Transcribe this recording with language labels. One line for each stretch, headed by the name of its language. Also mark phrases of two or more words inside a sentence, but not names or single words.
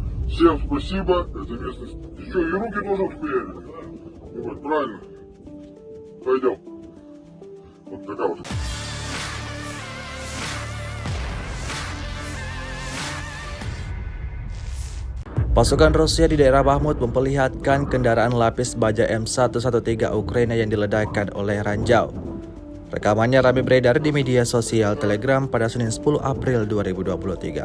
Russian: Всем спасибо, это местность. Ты что, и руки тоже отхуяли? Вот, правильно. Пойдем. Вот такая вот.
Indonesian: Pasukan Rusia di daerah Bakhmut memperlihatkan kendaraan lapis baja M113 Ukraina yang diledakkan oleh Ranjau. Rekamannya ramai beredar di media sosial Telegram pada Senin 10 April 2023.